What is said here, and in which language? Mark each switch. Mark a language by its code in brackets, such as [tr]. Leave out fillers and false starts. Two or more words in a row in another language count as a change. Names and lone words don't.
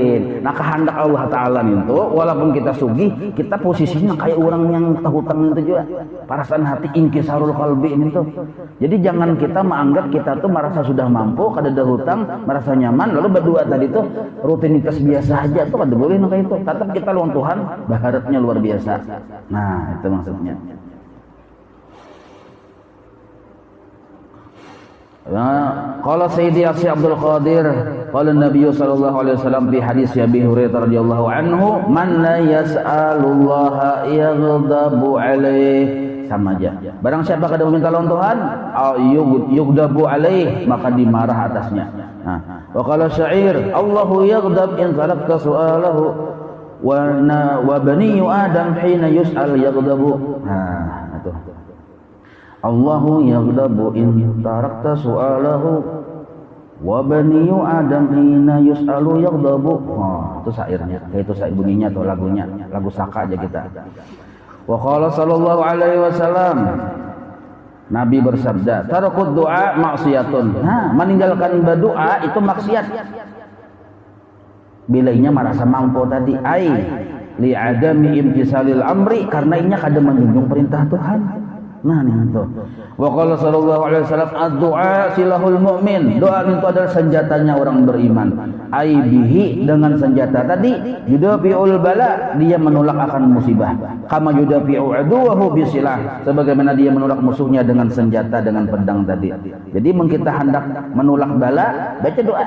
[bjn] Nah kehendak Allah Ta'ala itu walaupun kita sugih, kita posisinya kayak orang yang hutang itu juga. Perasaan hati [ar] انكسار القلب [bjn] itu. Jadi jangan kita menganggap kita tuh merasa sudah mampu, kada ada hutang, merasa nyaman, lalu berdoa tadi tuh rutinitas biasa aja tuh kada boleh kayak itu. Tetap kita lawan Tuhan, baharatnya luar biasa. Nah, itu maksudnya. [ar] قال سيدي الشيخ عبد القادر قال النبي صلى الله عليه وسلم في حديث أبي هريرة رضي الله عنه من لا يسأل الله يغضب عليه, [bjn] sama aja. Barang siapa kada meminta lawan Tuhan, [ar] يغضب عليه, [bjn] maka dimarah atasnya. Nah, [ar] وقال شاعر الله يغضب إن تركت سؤاله وبني آدم حين يسأل يغضب. [bjn] Nah, itu. [ar] الله يغضب إن تركت سؤاله وبني آدم حين يسأل يغضب. [bjn] Oh, itu syairnya. Kayak itu syair bunyinya atau lagunya. Lagu Saka aja kita. [ar] وقال صلى الله عليه وسلم, [bjn] Nabi bersabda, [ar] ترك الدعاء معصية. [bjn] Nah, meninggalkan berdoa itu maksiat. Bilainya merasa mampu tadi, [ar] أي لعدم امتثال الأمر, [bjn] karena inya kada menjunjung perintah Tuhan. Nah nih itu. [ar] وقال صلى الله عليه وسلم الدعاء سلاح المؤمن. [bjn] Doa itu adalah senjatanya orang beriman. [ar] أي به, [bjn] dengan senjata tadi [ar] يدافع البلاء, [bjn] dia menolak akan musibah. [ar] كما يدافع عدوه بالسلاح, [bjn] sebagaimana dia menolak musuhnya dengan senjata, dengan pedang tadi. Jadi kita hendak menolak bala, baca doa.